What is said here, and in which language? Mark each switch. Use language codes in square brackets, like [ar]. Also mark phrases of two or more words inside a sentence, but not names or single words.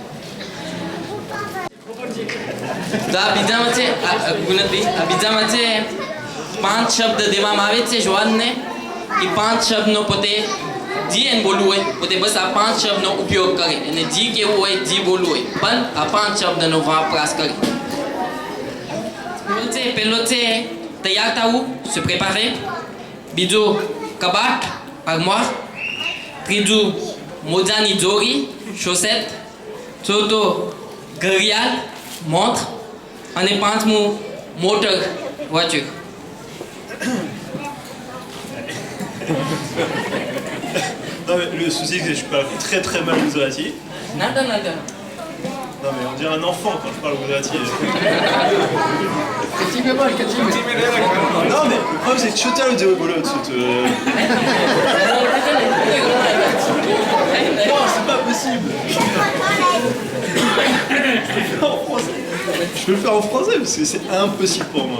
[gu] તો આ બીજામાં છે ગુણતભાઈ, આ બીજામાં છે 5 શબ્દ દેવામાં આવે છે જોવાનને. એ 5 શબ્દનો પોતે જી એને બોલવું હોય પોતે બસ આ 5 શબ્દનો ઉપયોગ કરે, અને જી કેવું હોય જી બોલવું હોય પણ આ 5 શબ્દનો વપરાશ કરે. પહેલો છે તૈયાર થવું, [fr] se préparer. [gu] બીજું કબાટ, armoire. ત્રીજું મોજાની જોડી, chaussette. ચોથું ઘડિયાળ, montre. અને પાંચમું મોટર, [fr] voiture. Non mais le souci c'est que je parle très très mal Gujarati. Nada, nada. Non mais on dirait un enfant quand je parle Gujarati. Non mais le problème c'est que Chotal ou Deo Bolo non c'est pas possible. Je peux le faire en français parce que c'est impossible pour moi.